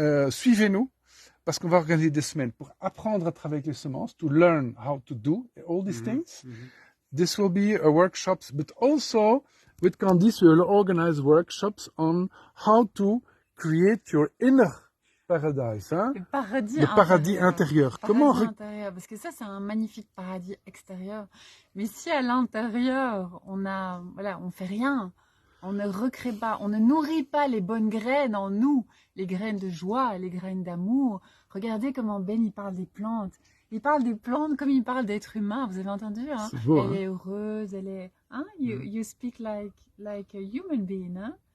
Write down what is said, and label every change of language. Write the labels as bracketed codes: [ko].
[fr] Suivez-nous parce qu'on va organiser des semaines pour apprendre à travailler avec les semences, to learn how to do all these things. [en] This will be a workshops, but also with Candice, we will organize workshops on how to create your inner paradise. Hein? [fr] Le paradis intérieur. Comment intérieur, parce que ça, c'est un magnifique paradis extérieur. Mais si à l'intérieur, on fait rien, on ne recrée pas, on ne nourrit pas les bonnes graines en nous, les graines de joie, les graines d'amour. Regardez comment Ben, il parle des plantes. Il parle des plantes comme il parle d'êtres humains. Vous avez entendu, hein? C'est beau, elle est heureuse, elle est... Hein? [en] You speak like a human being, hein?